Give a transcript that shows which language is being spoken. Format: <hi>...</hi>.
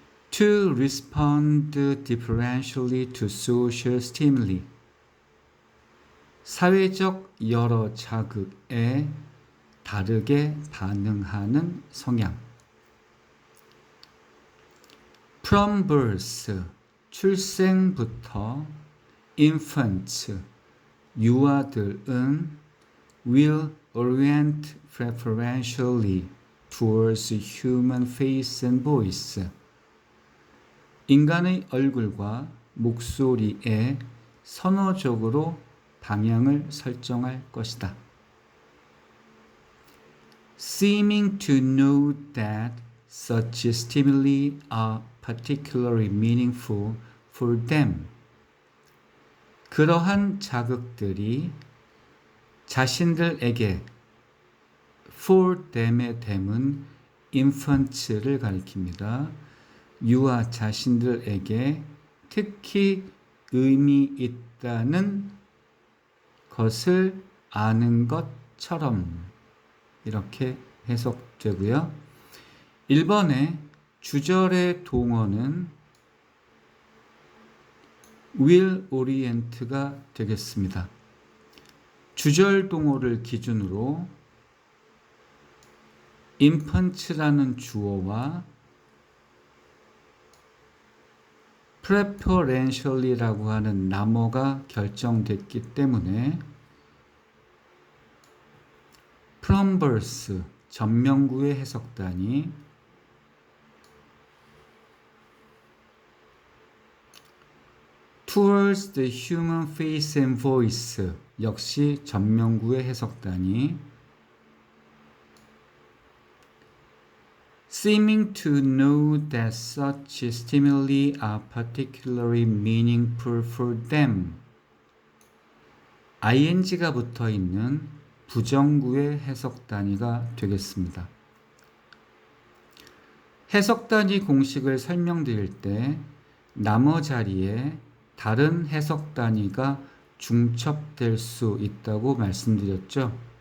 <en>To respond differentially to social stimuli.</en> <ko>사회적 여러 자극에 다르게 반응하는 성향.</ko> <en>From birth,</en> <ko>출생부터</ko> <en>infants,</en> <ko>유아들은</ko> <en>will orient preferentially towards human face and voice.</en> <ko>인간의 얼굴과 목소리에 선호적으로 방향을 설정할 것이다.</ko> <en>Seeming to know that such stimuli are particularly meaningful for them.</en> <ko>그러한 자극들이 자신들에게 for them의 them은 infants를 가리킵니다. 유아 자신들에게 특히 의미 있다는 것을 아는 것처럼 이렇게 해석되고요. 1번의 주절의 동어는 will orient가 되겠습니다. 주절 동어를 기준으로 infants라는 주어와 preferentially라고 하는 나머가 결정됐기 때문에 from birth, 전명구의 해석단이</ko> <en>towards the human face and voice,</en> <ko>역시 전명구의 해석단이</ko> <en>seeming to know that such stimuli are particularly meaningful for them.</en> <ko>ing가 붙어 있는 부정구의 해석 단위가 되겠습니다. 해석 단위 공식을 설명드릴 때 나머 자리에 다른 해석 단위가 중첩될 수 있다고 말씀드렸죠.</ko>